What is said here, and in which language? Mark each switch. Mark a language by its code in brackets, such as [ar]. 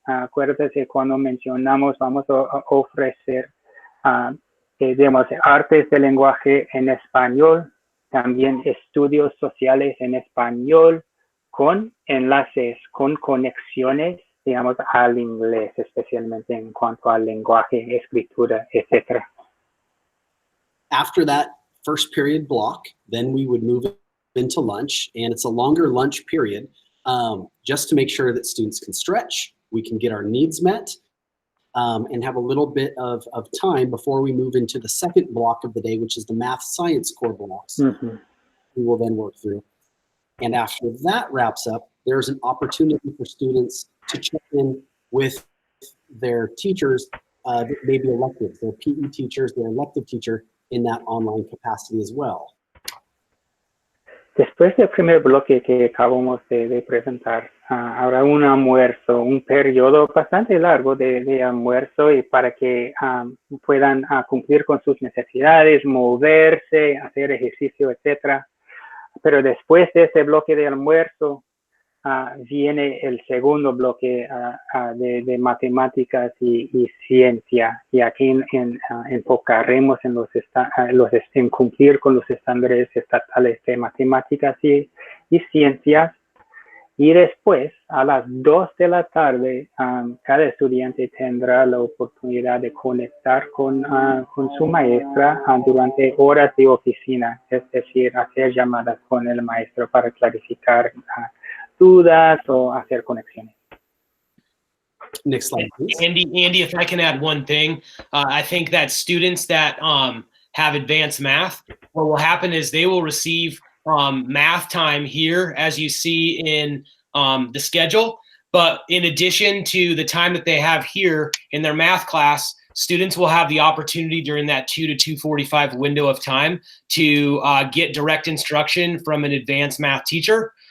[es] Acuérdense cuando mencionamos vamos a ofrecer artes de lenguaje en español, también estudios sociales en español, con enlaces, con conexiones, al inglés, especialmente en cuanto al lenguaje, escritura, etc. [en] After that first period block, then we would move into lunch, and it's a longer lunch period just to make sure that students can stretch, we can get our needs met, and have a little bit of time before we move into the second block of the day, which is the math science core blocks. Mm-hmm. We will then work through. And after that wraps up, there's an opportunity for students to check in with their teachers that may be elective, their PE teachers, their elective teacher in that online capacity as well. [es] Después del primer bloque que acabamos de presentar, habrá un almuerzo, un periodo bastante largo de almuerzo, y para que puedan cumplir con sus necesidades, moverse, hacer ejercicio, etc. Pero después de ese bloque de almuerzo viene el segundo bloque de matemáticas y ciencia, y aquí enfocaremos en cumplir con los estándares estatales de matemáticas y ciencias. Y después, a las 2 de la tarde, cada estudiante tendrá la oportunidad de conectar con su maestra durante horas de oficina, es decir, hacer llamadas con el maestro para clarificar dudas o hacer conexiones. [en] Next slide, please. Andy, if I can add one thing, I think that students that have advanced math, what will happen is they will receive math time here, as you see in the schedule. But in addition to the time that they have here in their math class, students will have the opportunity during that 2 to 2:45 window of time to get direct instruction from an advanced math teacher.